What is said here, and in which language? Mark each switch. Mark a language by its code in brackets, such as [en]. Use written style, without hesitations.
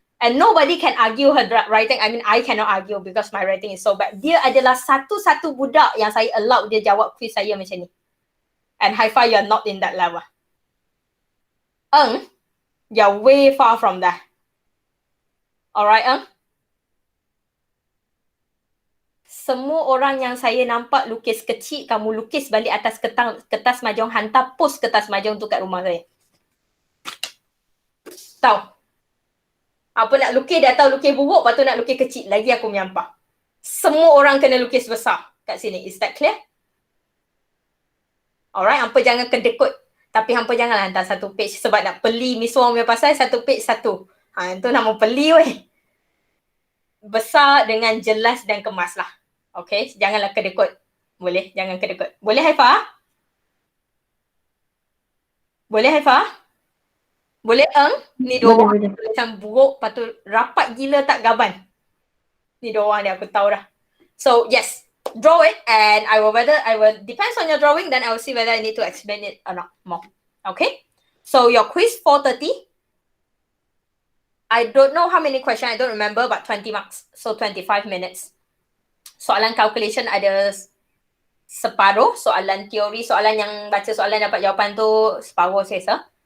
[en] And nobody can argue her writing. I mean, I cannot argue because my writing is so bad. [ms] Dia adalah satu-satu budak yang saya allow dia jawab quiz saya macam ni. [en] And Haifah, you're not in that level. [ms] You're way far from that. Alright, Semua orang yang saya nampak lukis kecil, kamu lukis balik atas kertas mahjong, hantar post kertas mahjong tu kat rumah saya. Tahu? Apa nak lukis dah tahu lukis buruk, lepas tu nak lukis kecil. Lagi aku menyampah. Semua orang kena lukis besar kat sini. Is that clear? Alright, hampa jangan kedekut. Tapi hampa janganlah hantar satu page sebab nak peli Miss Wong punya pasal satu page satu. Itu nama peli weh. Besar dengan jelas dan kemas lah. Okay, janganlah kedekut. Boleh, jangan kedekut. Boleh Haifah? Boleh Haifah? Boleh Ni dua orang macam buruk, lepas tu rapat gila tak gaban. Ni dua orang dia aku tahu dah. [en] So yes, draw it and I will depends on your drawing, then I will see whether I need to explain it or not more. Okay? So your quiz 4:30. I don't know how many questions, I don't remember, but 20 marks. [ms] So 25 minutes. Soalan calculation ada separuh, soalan teori, soalan yang baca soalan dapat jawapan tu separuh saya.